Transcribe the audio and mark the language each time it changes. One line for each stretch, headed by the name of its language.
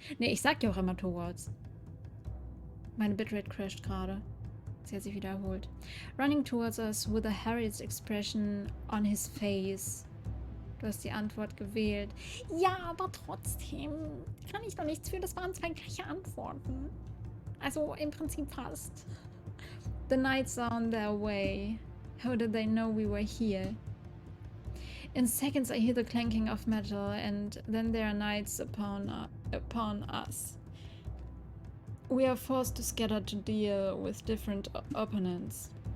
German: Ne, ich sag ja auch immer towards. Meine Bitrate crasht gerade. Sie hat sich wiederholt.
English: Running towards us with a harried expression on his face.
German: Du hast die Antwort gewählt. Ja, aber trotzdem kann ich doch nichts für. Das waren 2 gleiche Antworten. Also im Prinzip fast.
English: The knights are on their way. How did they know we were here? In seconds I hear the clanking of metal, and then there are knights upon us. We are forced to scatter to deal with different opponents.